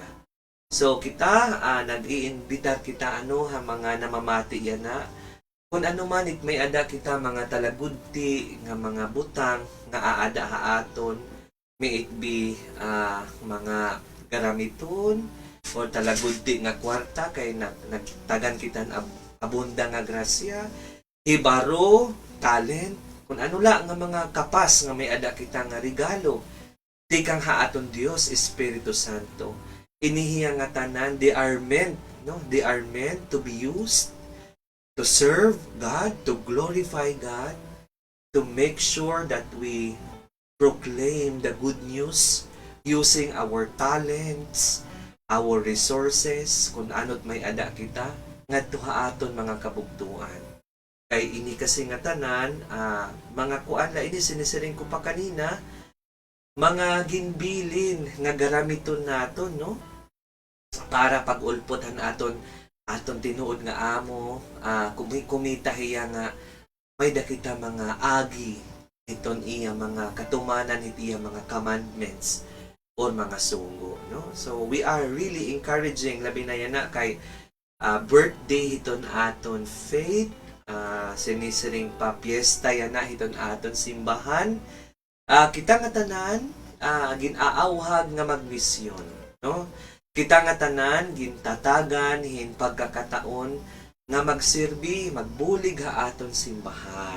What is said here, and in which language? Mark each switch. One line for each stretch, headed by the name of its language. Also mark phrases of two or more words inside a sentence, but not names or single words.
Waray: So kita nag-iimbitar kita mga namamati yan na kung ano man it may ada kita mga talagudti nga mga butang nga aada haaton,
English: may it be
Waray: mga garamiton o talagudti nga kwarta kay nagtagan kita abunda nga grasya, hibaro, talent, kung ano la nga mga kapas nga may ada kita nga regalo, di kang haaton Dios Espiritu Santo. Inihiya nga tanan,
English: they are meant, no? They are meant to be used to serve God, to glorify God, to make sure that we proclaim the good news using our talents, our resources,
Waray: kung ano't may ada kita, ngadto haaton mga kabugtuan. Kay ini kasi nga tanan, mga kuan la ini sinisiring ko pa kanina, mga ginbilin nga garamiton naton, no? Para pag-ulpotan aton tinuod nga amo, kumita hiya nga may dakita mga agi iton iya mga katumanan iti iya mga commandments or mga sugo, no?
English: So we are really encouraging
Waray: labi na yana kay birthday hiton aton faith, sinisiring pa piyesta yana hiton aton simbahan. Kita nga tanan ginaawhag nga magmisyon, no? Kita nga tanan gintatagan hin pagkakataon nga magsirbi, magbulig ha aton simbahan.